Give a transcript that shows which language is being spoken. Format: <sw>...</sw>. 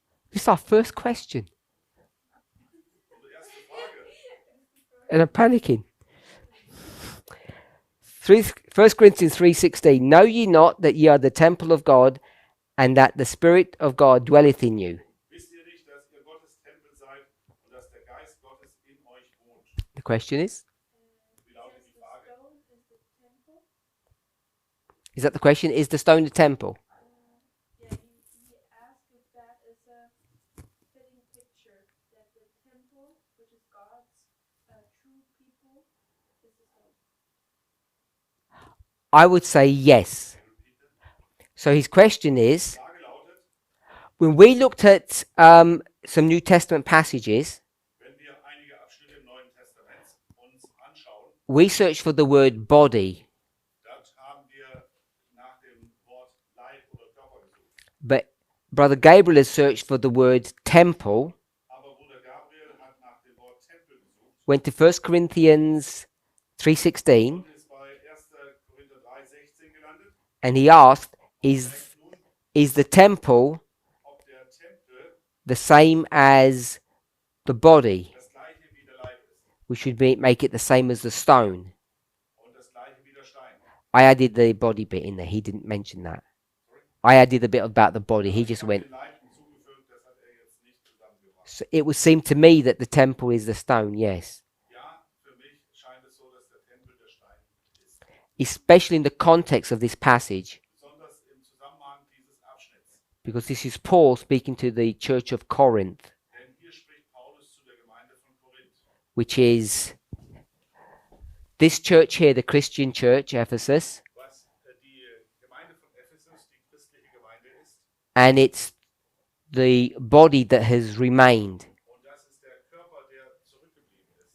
<en>This is our first question.</en> <de>unsere erste Frage.</de> <en>And I'm panicking. 1 Corinthians 3:16. Know ye not that ye are the temple of God, and that the Spirit of God dwelleth in you?</en> <de>Wisst ihr nicht, dass ihr Gottes Tempel seid und dass der Geist Gottes in euch wohnt?</de> <en>The question is,</en> <de>Wie lautet die Frage?</de> <en>Stone is the temple. is that the question? Is the stone the temple? Yeah, he asked if that is a fitting picture that the temple, which is God's true people, is the stone. I would say yes. So his question is,</en> <de>Die Frage lautet,</de> <en>when we looked at some New Testament passages,</en> <de>wenn wir einige Abschnitte im Neuen Testament uns anschauen,</de> <en>we searched for the word body,</en> <de>dort haben wir nach dem Wort Leib oder Körper gesucht.</de> <en>but Brother Gabriel has searched for the word temple,</en> <de>Aber Bruder Gabriel hat nach dem Wort Tempel gesucht</de> <en>went to 1 Corinthians 3:16,</en> <de>und ist bei 1. Korinther 3,16 gelandet.</de> <en>and he asked,</en> <de>Fragt nun,</de> <en>is the temple</en> <de>ob der Tempel</de> <en>the same as the body?</en> <de>das gleiche wie der Leib ist</de> <en>We should make it the same as the stone.</en> <de>und das gleiche wie der Stein.</de> <en>I added the body bit in there. He didn't mention that. I added a bit about the body. He just</en> <de>Ich habe den Leib hinzugefügt, das hat jetzt nicht zusammengebracht.</de> <en>So it would seem to me that the temple is the stone, yes.</en> <de>Ja, für mich scheint es so, dass der Tempel der Stein ist.</de> <en>Especially in the context of this passage,</en> <de>Besonders im Zusammenhang dieses Abschnitts.</de> <en>because this is Paul speaking to the church of Corinth,</en> <de>Denn hier spricht Paulus zu der Gemeinde von Korinth.</de> <en>which is this church here, the Christian church, Ephesus,</en> <de>Was die Gemeinde von Ephesus, die christliche Gemeinde ist.</de> <en>and it's the body that has remained,</en> <de>Und das ist der Körper, der zurückgeblieben ist.</de>